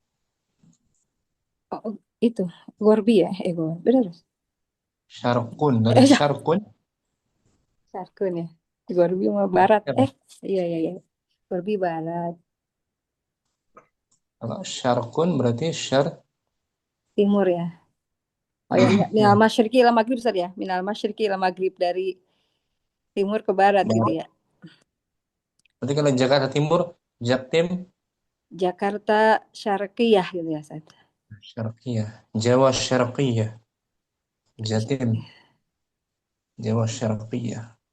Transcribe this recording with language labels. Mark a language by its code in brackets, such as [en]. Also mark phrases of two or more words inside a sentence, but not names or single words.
[id] Oh, itu Gorbi ya, benar. syarqun. Dari Ya, syarqun, Sarkun ya. Gorbi sama barat. Iya, iya, iya. Gorbi barat, kalau syarqun berarti syar. timur ya. Oh ya, [ar] من المشرق إلى المغرب [id] Ustaz ya. [ar] من المشرق إلى المغرب, [id] dari timur ke barat gitu ya. Berarti kalau Jakarta Timur, Jaktim, Jakarta Syarqiyah gitu ya Ustaz. Syarqiyah. Jawa Syarqiyah. Jatim, Jawa Syarqiyah.